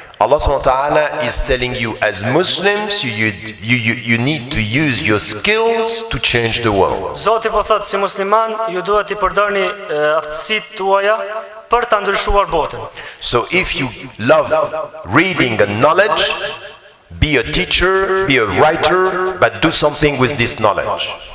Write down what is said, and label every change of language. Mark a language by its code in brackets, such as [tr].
[en] Allah subhanahu wa ta'ala is telling you as Muslims you need to use your skills to change the world. [sq] Zoti po thotë si musliman ju duhet I përdorni aftësitë tuaja për ta ndryshuar botën. [en] So if you love reading and knowledge, be a teacher, be a writer, but do something with this knowledge.